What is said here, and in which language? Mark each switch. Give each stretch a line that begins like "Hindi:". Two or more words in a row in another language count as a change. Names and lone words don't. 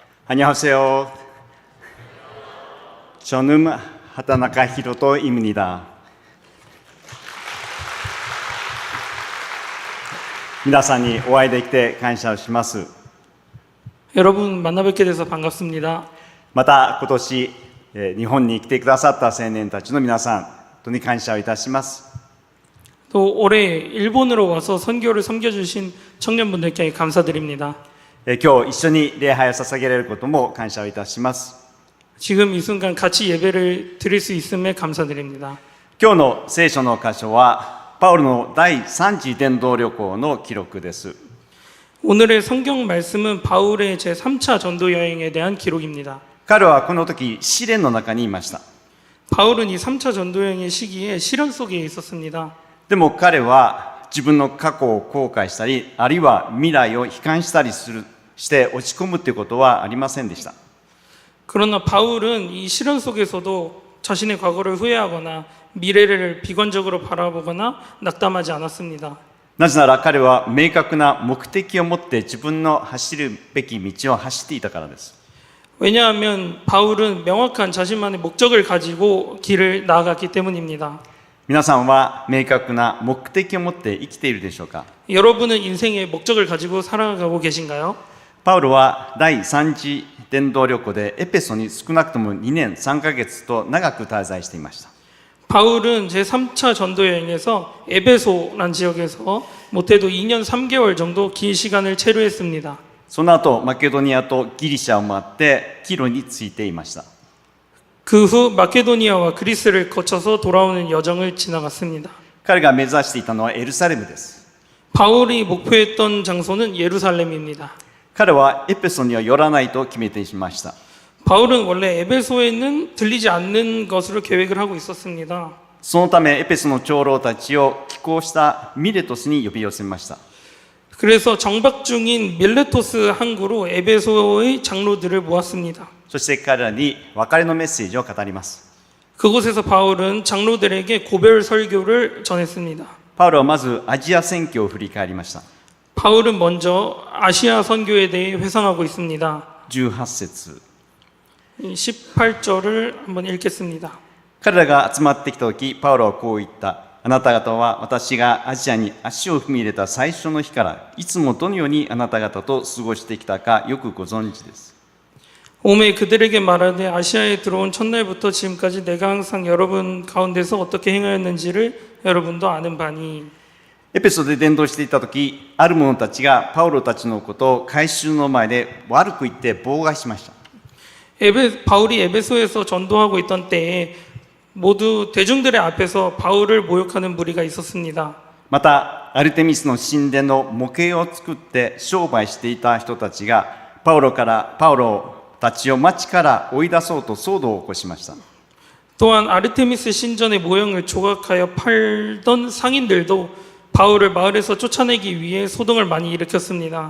Korean: 안녕하세요. 저는 하타나카 히로토입니다.
Japanese: 皆さんにお会いできて感謝をします。
Korean: 여러분 만나뵙게 돼서 반갑습니다.
Japanese: また今年日本に来てくださった青年たちの皆さん、本当に感謝をいたします。
Korean: 또 올해 일본으로 와서 선교를 섬겨주신 청년분들께 감사드립니다.
Japanese: 今日一緒に礼拝を捧げられることも感謝をいたします。
Korean: 지금 이 순간 같이 예배를 드릴 수 있음에 감사드립니다.
Japanese: 今日の聖書の箇所はパウロの第3次伝道旅行の記録です。
Korean: 오늘의 성경 말씀은 바울의 제3차 전도 여행에 대한 기록입니다.
Japanese: 彼はこの時試練の中にいました。
Korean: 바울은 이 3차 전도 여행의 시기에 시련 속에 있었습니다.
Japanese: でも彼は自分の過去を後悔したり、あるいは未来を悲観したりして落ち込むということはありませんでした。
Korean: 그러나 바울은 이 시련 속에서도 자신의 과거를 후회하거나 미래를 비관적으로 바라보거나 낙담하지 않았습니다.
Japanese: なぜなら彼は明確な目的を持って自分の走るべき道を走っていたからです。
Korean: 왜냐하면 바울은 명확한 자신만의 목적을 가지고 길을 나아갔기 때문입니다.
Japanese: 皆さんは明確な目的を持って生きているでしょうか。
Korean: 여러분은 인생의 목적을 가지고 살아가고 계신가요?
Japanese: パウロは第3次伝道旅行でエペソに少なくとも2年3ヶ月と長く滞在していました。
Korean: 바울은 제3차 전도 여행에서 에베소란 지역에서 못해도 2년 3개월 정도 긴 시간을 체류했습니다.
Japanese: その後マケドニアとギリシャを回ってキロに着いていました。
Korean: 그 후 마케도니아와 그리스를 거쳐서 돌아오는 여정을 지나갔습니다.
Japanese: 彼が目指していたのはエルサレムです。
Korean: 바울이 목표했던 장소는 예루살렘입니다.
Japanese: 彼はエペソには寄らないと決めていました。
Korean: 바울은 원래 에베소에는 들리지 않는 것으로 계획을 하고 있었습니다.
Japanese: そのためエペソの長老たちを寄港したミレトスに呼び寄せました。
Korean: 그래서 정박 중인 밀레토스 항구로 에베소의 장로들을 모았습니다.
Japanese: そして彼らに別れのメッセージを語ります。
Korean: 그곳에서 바울은 장로들에게 고별 설교를 전했습니다.
Japanese: パウロはまずアジア宣教を振り返りました。
Korean: 바울은 먼저 아시아 선교에 대해 회상하고 있습니다.
Japanese: 18節
Korean: 18절을 한번 읽겠습니다.
Japanese: 彼らが集まってきた時、パウロはこう言った。あなた方は私がアジアに足を踏み入れた最初の日からいつもどのようにあなた方と過ごしてきたかよくご存知です。
Korean: 오매 그들에게 말하되 아시아에 들어온 첫날부터 지금까지 내가 항상 여러분 가운데서 어떻게 행하였는지를 여러분도 아는 바니.
Japanese: エペソで伝道していた時、ある者たちがパウロたちのことを改宗の前で悪く言って妨害しました。
Korean: 바울이 에베소에서 전도하고 있던 때에 모두 대중들의 앞에서 바울을 모욕하는 무리가 있었습니다.
Japanese: またアルテミスの神殿の模型を作って商売していた人たちがパウロたちを町から追い出そうと騒動を起こしました。
Korean: 또한 아르테미스 신전의 모형을 조각하여 팔던 상인들도 바울을 마을에서 쫓아내기 위해 소동을 많이 일으켰습니다.